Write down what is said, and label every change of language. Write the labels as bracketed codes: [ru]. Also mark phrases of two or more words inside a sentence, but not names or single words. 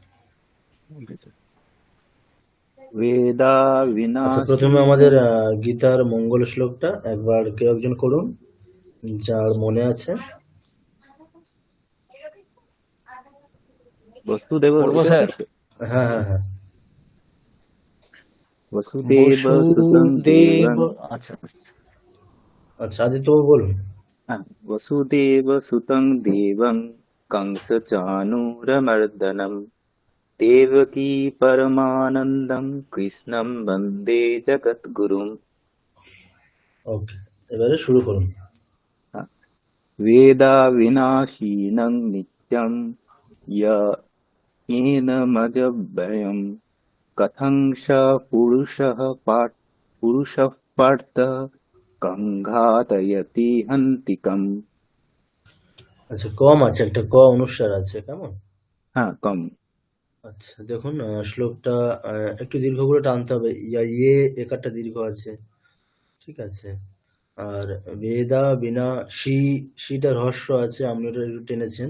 [sa] वेदा [bn] আচ্ছা, প্রথমে [sa] विनाशिनः [bn] আমাদের গীতার মঙ্গল শ্লোকটা একবার কেউ একজন করুন, যার মনে আছে। [sa] वसुदेव [bn] পড়বো এটা স্যার। তো? হ্যাঁ হ্যাঁ হ্যাঁ, [sa] वसुदेव सुतं देवं [bn] আচ্ছা আচ্ছা আদিত্য বাবু বলুন। [sa] वसुदेव सुतं देवं कंसचाणूरमर्दनं देवकी परमानन्दं कृष्णं वन्दे जगद्गुरुम्। [bn] ওকে, এবারে শুরু করুন। [sa] वेदा विनाशिनं नित्यं येनमजव्ययं कथं स पुरुषः पार्थ कङ्घातयति हन्तिकम्। [bn] আচ্ছা, কম আছে, একটা ক অনুস্বার আছে, কেমন? হ্যাঁ, কম। আচ্ছা দেখুন, শ্লোকটা একটু দীর্ঘ করে টানতে হবে। ইয়ে একারটা দীর্ঘ আছে, ঠিক আছে। আর বেদা বিনা শিটা রহস্য আছে, আপনি ওটা একটু টেনেছেন।